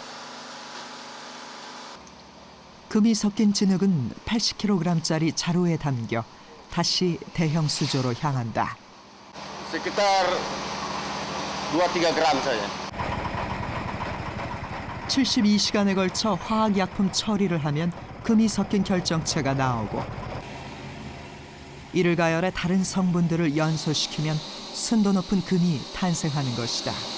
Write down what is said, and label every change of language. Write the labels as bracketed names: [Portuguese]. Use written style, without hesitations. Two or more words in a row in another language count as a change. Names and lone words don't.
[Korean] 금이 섞인 진흙은 80kg짜리 자루에 담겨 다시 대형 수조로 향한다. [Indonesian] Sekitar 2-3 gram saja. [Korean] 72시간에 걸쳐 화학약품 처리를 하면 금이 섞인 결정체가 나오고 이를 가열해 다른 성분들을 연소시키면 순도 높은 금이 탄생하는 것이다.